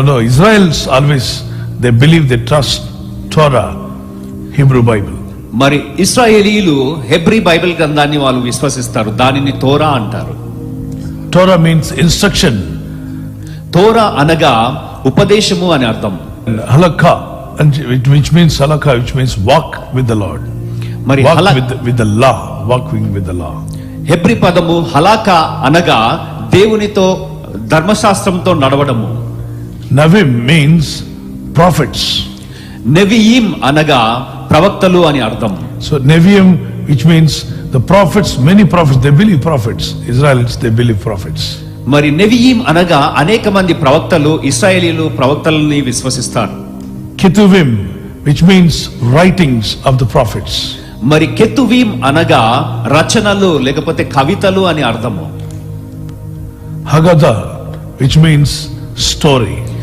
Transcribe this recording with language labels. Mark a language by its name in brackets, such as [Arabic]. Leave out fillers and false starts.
[English] Israel's always, they believe, they trust Torah, Hebrew Bible. [Telugu] మరి ఇశ్రాయేలీయులు Hebrew Bible గ్రంథాన్ని వాళ్ళు విశ్వసిస్తారు, దానిని తోరా అంటారు. [English] Torah means instruction. [Telugu] తోరా అనగా ఉపదేశము అని అర్థం. [English] Halakha, which means halakha, which means walk with the Lord. [Telugu] మరి [English] with the law, walking with the law. [Telugu] Hebrew పదము హలాకా అనగా దేవునితో, ధర్మశాస్త్రంతో నడవడము. [English] Navim means prophets. [Telugu] నెవియీం అనగా ప్రవక్తలు అని అర్థం. [English] So Neviim, which means the prophets, many prophets, they believe prophets. Israelites, they believe prophets. [Telugu] మరి నెవియీం అనగా అనేక మంది ప్రవక్తలు, ఇశ్రాయేలీయులు ప్రవక్తలని విశ్వసిస్తారు. [English] Ketuvim, which means writings of the prophets. [Telugu] మరి కెతువీం అనగా రచనలు లేకపోతే కవితలు అని అర్థము. [English] Haggadah, which means story.